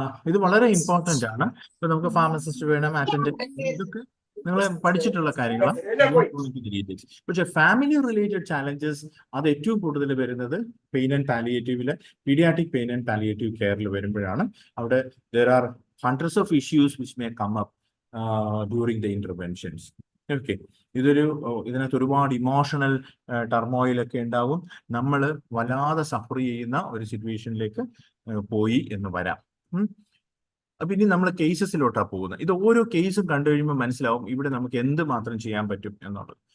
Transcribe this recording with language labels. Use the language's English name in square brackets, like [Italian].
[Malayalam] ഇത് വളരെ ഇമ്പോർട്ടന്റ് ആണ്. ഇപ്പൊ നമുക്ക് ഫാർമസിസ്റ്റ് വേണം, അറ്റൻഡന്റ്, ഇതൊക്കെ നിങ്ങൾ പഠിച്ചിട്ടുള്ള കാര്യങ്ങളാണ്. പക്ഷെ ഫാമിലി റിലേറ്റഡ് ചാലഞ്ചസ് അത് ഏറ്റവും കൂടുതൽ വരുന്നത് pain and പാലിയേറ്റീവില്, paediatric pain and palliative കെയറിൽ വരുമ്പോഴാണ്. അവിടെ [English] there are hundreds of issues which may come up during the interventions. [Malayalam] Okay, ഇതിനകത്ത് ഒരുപാട് ഇമോഷണൽ ടർമോയിലൊക്കെ ഉണ്ടാവും. നമ്മൾ വല്ലാതെ സഫർ ചെയ്യുന്ന ഒരു സിറ്റുവേഷനിലേക്ക് പോയി എന്ന് വരാം. അപ്പൊ ഇനി നമ്മൾ കേസസിലോട്ടാണ് പോകുന്നത്. ഇത് ഓരോ കേസും കണ്ടു കഴിയുമ്പോൾ മനസ്സിലാവും ഇവിടെ നമുക്ക് എന്ത് മാത്രം ചെയ്യാൻ പറ്റും എന്നുള്ളത്.